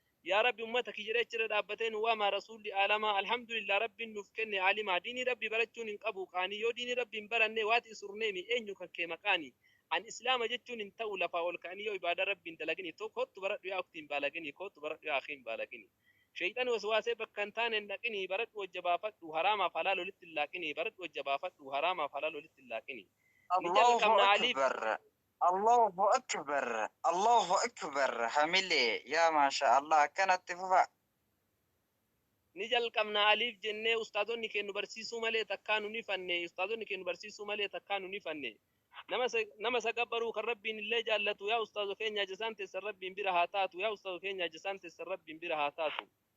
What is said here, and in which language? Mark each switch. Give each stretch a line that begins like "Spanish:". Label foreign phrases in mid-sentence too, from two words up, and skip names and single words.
Oromo: Yaa Rabbi ummata kiyya jedhee achirra dhaabbatee nu waamaa rasuulli aalamaa alhamdulillah Rabbiin nuuf kenne alimaa diinii Rabbi barachuun hin qabu qaanii yoo diinii Rabbi hin baranne waati surneemi eenyu kan kee maqaani an Islaama jechuun hin ta'u lafaa ol ka'anii yoo ibaada Rabbi hin dalagini tokko kottu baradhu yaa uktiin baalagini kottu baradhu yaa akhiin baalagini. Shayxaan waswaasee bakka hin taane hin dhaqini baradhu wajja baafadhu haraamaaf halaal olitti hin laaqini baradhu wajja baafadhu haraamaaf halaal olitti hin laaqini. Ni Allahu jalqabna aliif.
Arabic: أكبر. الله أكبر. الله أكبر.
Oromo: Hamile. Yaa
Arabic: ما شاء الله.
Oromo: Akkanatti fufa. Ni jalqabna aliif jennee ustaazonni kennu barsiisuu malee takkaa nu ni fanne. Ustaazonni kennu barsiisuu malee takkaa nu ni fanne. Nama sa-, nama sagabbaruu kan Rabbiin illee jaallatu. Yaa ustaazo keenya jazaan teessan Rabbiin bira haa taatu. Yaa ustaazo keenya jazaan teessan Rabbiin bira haa taatu.